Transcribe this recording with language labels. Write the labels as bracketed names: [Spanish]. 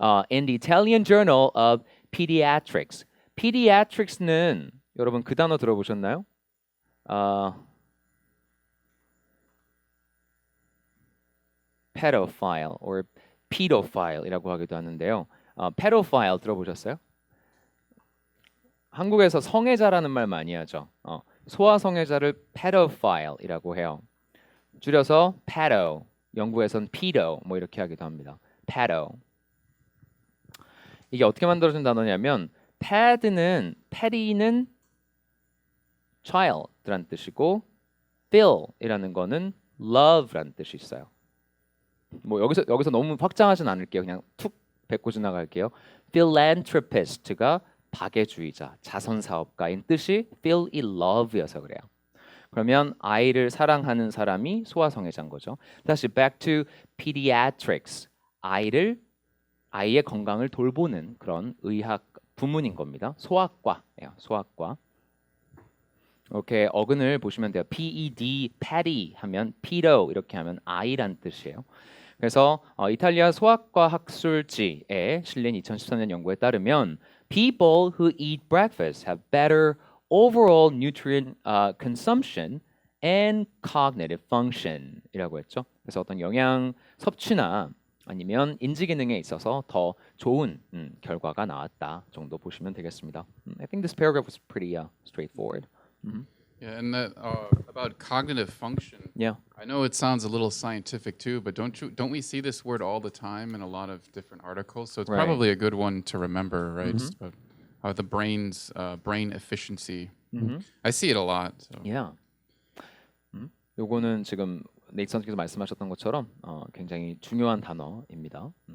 [English] In the Italian Journal of Pediatrics. [Korean] Pediatrics는 여러분 그 단어 들어보셨나요? pedophile or pedophile이라고 하기도 하는데요. pedophile 들어보셨어요? 한국에서 성애자라는 말 많이 하죠. 소아 성애자를 pedophile이라고 해요. 줄여서 pedo, 영국에선 pedo 뭐 이렇게 하기도 합니다. [English] pedo. [Korean] 이게 어떻게 만들어진 단어냐면 patty는 child라는 뜻이고 phil이라는 거는 love라는 뜻이 있어요. 뭐 여기서 너무 확장하진 않을게요. 그냥 툭 뱉고 지나갈게요. philanthropist가 박애주의자, 자선사업가인 뜻이 feel in love여서 그래요. 그러면 아이를 사랑하는 사람이 소아성애자인 거죠. 다시 [English] back to pediatrics. [Korean] 아이의 건강을 돌보는 그런 의학 부문인 겁니다. 소아과예요. 소아과. 이렇게 어근을 보시면 돼요. PED, patty 하면 pedo 이렇게 하면 아이란 뜻이에요. 그래서 이탈리아 소아과 학술지에 실린 2013년 연구에 따르면 [English] people who eat breakfast have better overall nutrient consumption and cognitive function이라고 했죠. [Korean] 그래서 어떤 영양 섭취나 아니면 인지 기능에 있어서 더 좋은 결과가 나왔다 정도 보시면 되겠습니다. [English] I think this paragraph was pretty straightforward. Yeah, and that about cognitive function. Yeah. I know it sounds a little scientific too, but don't we see this word all the time in a lot of different articles? So it's Right. probably a good one to remember, right? It's about the brain's brain efficiency. I see it a lot. So. Yeah. [Korean] 요거는 지금 네이트 선생님께서 말씀하셨던 것처럼 굉장히 중요한 단어입니다.